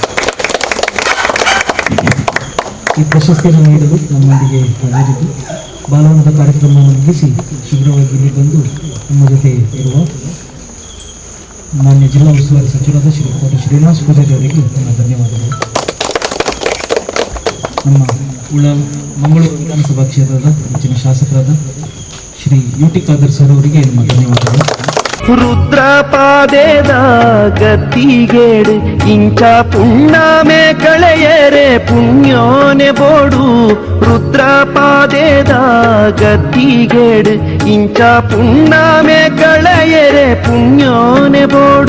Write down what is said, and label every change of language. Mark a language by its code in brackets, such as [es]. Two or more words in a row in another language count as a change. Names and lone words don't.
[kn] ಈ ಪ್ರಶಸ್ತಿಯನ್ನು ನೀಡಲು ನಮ್ಮೊಂದಿಗೆ ಹಾಜರಿದ್ದು ಬಾಲವನದ ಕಾರ್ಯಕ್ರಮವನ್ನು ಮುಗಿಸಿ ಶೀಘ್ರವಾಗಿ ಇಲ್ಲಿ ಬಂದು ನಮ್ಮ ಜೊತೆ ಇರುವ ಮಾನ್ಯ ಜಿಲ್ಲಾ ಉಸ್ತುವಾರಿ ಸಚಿವರಾದ ಶ್ರೀ ಕೋಟ ಶ್ರೀನಿವಾಸ ಪೂಜಾರಿ ಅವರಿಗೆ ನನ್ನ ಧನ್ಯವಾದಗಳು. ನಮ್ಮ ಮಂಗಳೂರು ವಿಧಾನಸಭಾ ಕ್ಷೇತ್ರದ ಹೆಚ್ಚಿನ ಶಾಸಕರಾದ ಶ್ರೀ ಯುಟಿ ಖಾದರ್ ಸರ್ ಅವರಿಗೆ ನಮ್ಮ ಧನ್ಯವಾದಗಳು. [tcy] ರುದ್ರಪಾದೇದ ಗದ್ದಿಗೇಡು ಇಂಚ ಪುಣ್ಣಾಮೆ ಕಳೆಯರೆ ಪುಣ್ಯೋನೆ ಬೋಡು. ರುದ್ರಪಾದೇದ ಗದ್ದಿಗೇಡು ಇಂಚ ಪುಣ್ಣಾಮೆ ಕಳೆಯರೆ ಪುಣ್ಯೋನೆ ಬೋಡು.